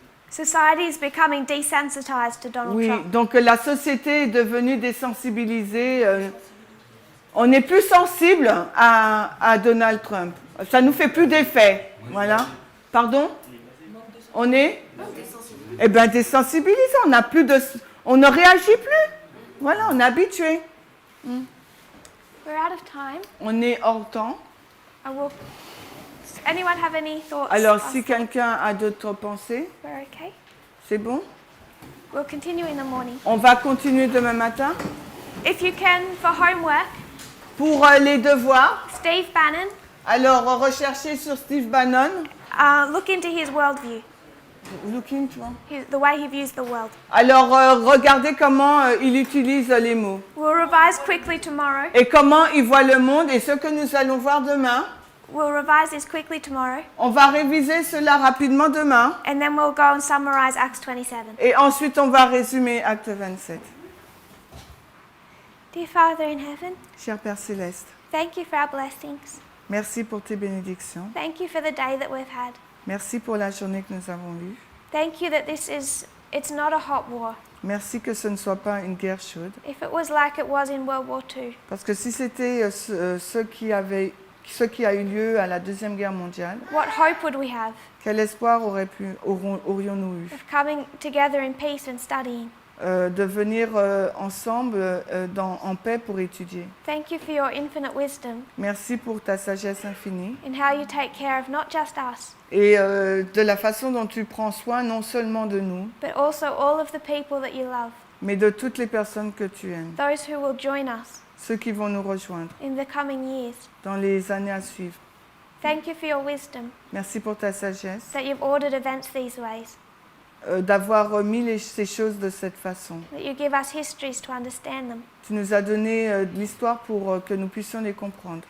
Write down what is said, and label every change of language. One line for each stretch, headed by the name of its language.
English: Society is becoming desensitized to Donald
French: Oui,
English: Trump.
French: donc la société est devenue désensibilisée. On n'est plus sensible à Donald Trump. Ça nous fait plus d'effet. Voilà. Pardon? On est? Eh bien, désensibilisé. On ne réagit plus. Voilà, on est habitué.
English: We're out of time.
French: On est hors temps.
English: Does anyone have any thoughts?
French: Alors, si quelqu'un a d'autres pensées,
English: We're okay.
French: c'est bon?
English: We'll continue in the morning.
French: On va continuer demain matin.
English: If you can, for homework,
French: Pour les devoirs,
English: Steve Bannon,
French: alors recherchez sur Steve Bannon.
English: look into his worldview,
French: Looking, tu vois.
English: the way he views the world.
French: Alors, regardez comment il utilise les mots.
English: We'll revise quickly tomorrow.
French: Et comment il voit le monde. Et ce que nous allons voir demain,
English: We'll revise this quickly tomorrow,
French: on va réviser cela rapidement demain.
English: and then we'll go and summarize Acts 27.
French: Et ensuite, on va résumer Acte 27.
English: Dear Father in heaven,
French: Cher Père Céleste,
English: thank you for our blessings.
French: merci pour tes bénédictions.
English: Thank you for the day that we've had.
French: Merci pour la journée que nous avons eue.
English: Thank you that it's not a hot war.
French: Merci que ce ne soit pas une guerre chaude.
English: If it was like it was in World War II,
French: Parce que si c'était ce qui a eu lieu à la Deuxième Guerre mondiale,
English: what hope would we have
French: quel espoir aurions-nous eu
English: of coming together in peace and studying?
French: de venir ensemble en paix pour étudier.
English: Thank you for your infinite wisdom
French: Merci pour ta sagesse infinie
English: in how you take care of not just us,
French: et de la façon dont tu prends soin non seulement de nous,
English: but also all of the people that you love,
French: mais de toutes les personnes que tu aimes,
English: those who will join us
French: ceux qui vont nous rejoindre
English: in the coming years.
French: dans les années à suivre.
English: Thank you for your wisdom
French: Merci pour ta sagesse,
English: that you've ordered events these ways,
French: d'avoir mis ces choses de cette façon.
English: that you give us histories to understand them.
French: Tu nous as donné de l'histoire pour que nous puissions les comprendre.